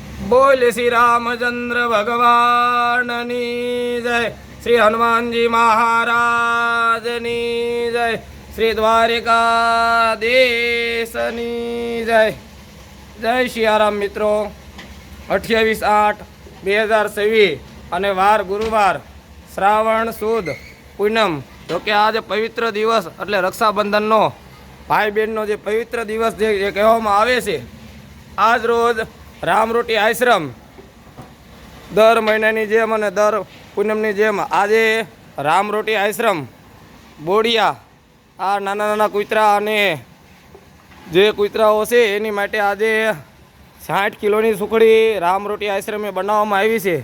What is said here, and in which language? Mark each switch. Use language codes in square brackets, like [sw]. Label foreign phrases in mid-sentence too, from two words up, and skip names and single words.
[gu] બોલ શ્રી રામચંદ્ર ભગવાન જય, શ્રી હનુમાનજી મહારાજની જય, શ્રી દ્વારિકાધીશની જય। [hi] जय सियाराम मित्रों। [gu] 28/8/2024 અને વાર ગુરુવાર, શ્રાવણ સુદ પૂનમ। તો કે આજે પવિત્ર દિવસ એટલે રક્ષાબંધનનો ભાઈ બહેનનો જે પવિત્ર દિવસ જે કહેવામાં આવે છે, આજ રોજ રામરોટી આશ્રમ દર મહિનાની જેમ અને દર પૂનમની જેમ આજે રામરોટી આશ્રમ બોડિયા આ નાના નાના કૂતરા અને જે કૂતરાઓ છે એની માટે આજે 60 કિલોની સુખડી રામરોટી આશ્રમે બનાવવામાં આવી છે।